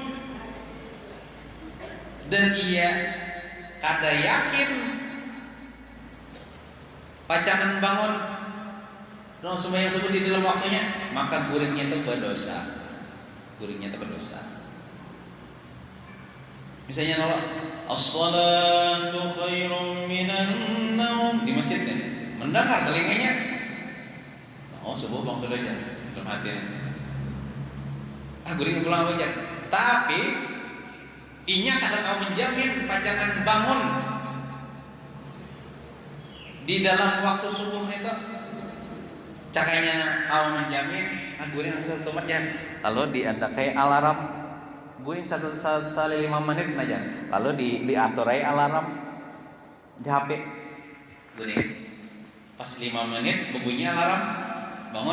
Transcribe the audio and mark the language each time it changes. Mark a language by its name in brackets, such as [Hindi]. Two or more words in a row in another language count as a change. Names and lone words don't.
[Banjar] Dan ia kada yakin pacangan bangun no sembahyang subuh di dalam waktunya, maka guringnya itu berdosa. Guringnya itu berdosa. Misalnya kalau [Arabic] as-salatu khairum minan naum [Banjar] di masjidnya, mendengar telinganya, oh subuh bang sudah aja dalam hatinya. Guring pulang aja. Tapi inya kadang kau menjamin pajangan bangun di dalam waktu subuh itu, cakainya kau menjamin guring satu tempat ya, lalu diandakai alarm guring satu 5 menit aja, lalu diaturai alarm di HP guring pas 5 menit berbunyi alarm bangun.